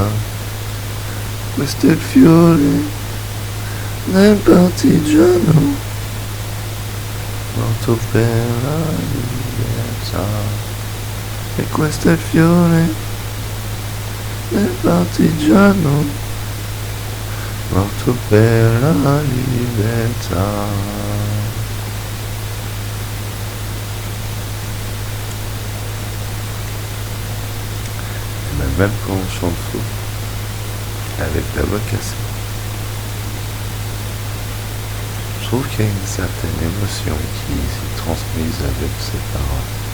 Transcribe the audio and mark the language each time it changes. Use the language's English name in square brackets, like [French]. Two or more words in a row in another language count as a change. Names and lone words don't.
[Italian] Questo è il fiore del partigiano, morto per la libertà. E questo è il fiore del partigiano, morto per la libertà. [French] Et même quand on chante faux, avec la voix cassée, je trouve qu'il y a une certaine émotion qui s'est transmise avec ces paroles.